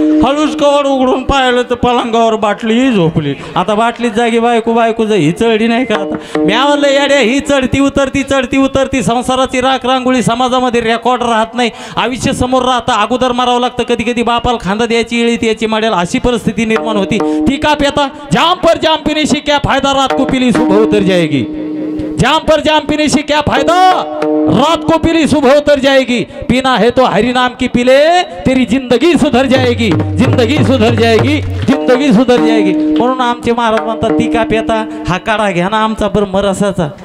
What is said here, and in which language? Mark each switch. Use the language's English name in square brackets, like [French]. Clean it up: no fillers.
[Marathi] हळूच कवाड उघडून पाहिलं तर पलंगावर बाटली झोपली. आता बाटलीत जागी बायको, बायको ही चढी नाही का. आता मी म्हणलं येड्या, ही चढती उतरती चढती उतरती. संसाराची राख रांगोळी समाजामध्ये रेकॉर्ड राहत नाही, आयुष्य समोर राहतं. अगोदर मारावं लागतं, कधी कधी बापाला खांदा द्यायची इळी याची माडेल, अशी परिस्थिती निर्माण होती. ती का पेता [Hindi] जाम पर जाम पीने से क्या फायदा, रात को पीली सुबह उतर जाएगी. जाम पर जाम पीने से क्या फायदा, रात को पीली सुबह उतर जाएगी. पीना है तो हरि नाम की पीले, तेरी जिंदगी सुधर जाएगी, जिंदगी सुधर जाएगी, जिंदगी सुधर जाएगी. [Marathi] म्हणून आमचे महाराज म्हणतात ती का पेता, हा काढा घ्या ना आमचा ब्रह्मरसाचा.